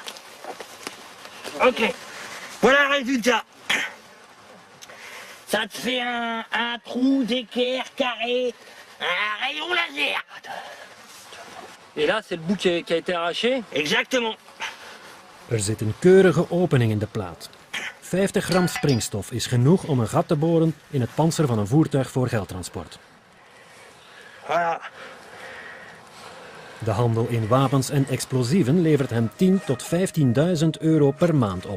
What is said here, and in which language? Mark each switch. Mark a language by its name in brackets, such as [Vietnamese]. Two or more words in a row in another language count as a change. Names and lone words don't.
[French] Ok. Voilà le résultat. Ça te fait un trou d'équerre carré, un rayon laser. Et là, c'est le bout qui a été arraché? Exactement. [Dutch] Er zit een keurige opening in de plaat. 50 gram springstof is genoeg om een gat te boren in het pantser van een voertuig voor geldtransport. De handel in wapens en explosieven levert hem 10.000 tot 15.000 euro per maand op.